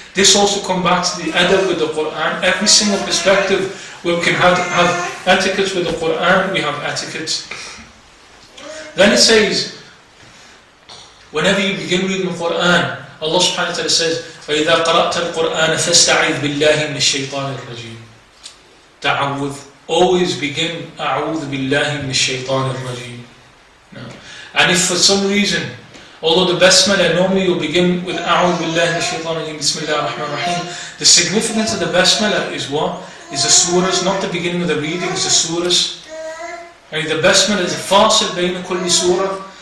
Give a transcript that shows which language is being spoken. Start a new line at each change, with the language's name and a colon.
English: This also comes back to the adab with the Quran. Every single perspective where we can have etiquettes with the Quran, we have etiquettes. Then it says, whenever you begin reading the Quran, Allah subhanahu wa ta'ala says,
Arabic: فَإِذَا قَرَأْتَ الْقُرْآنَ فَاسْتَعِذْ بِاللَّهِ مِنَ الشَّيْطَانِ الرَّجِيمِ.
English: Ta'awudh. Always begin
Arabic: أعوذ بالله من الشيطان الرجيم.
English: No. And if for some reason, although the basmala normally you'll begin with
Arabic: أعوذ بالله من الشيطان الرجيم بسم الله الرحمن الرحيم,
English: the significance of the basmala is what? Is the surahs, not the beginning of the readings, the surahs. And the basmala is a fasil bayna kulli surah.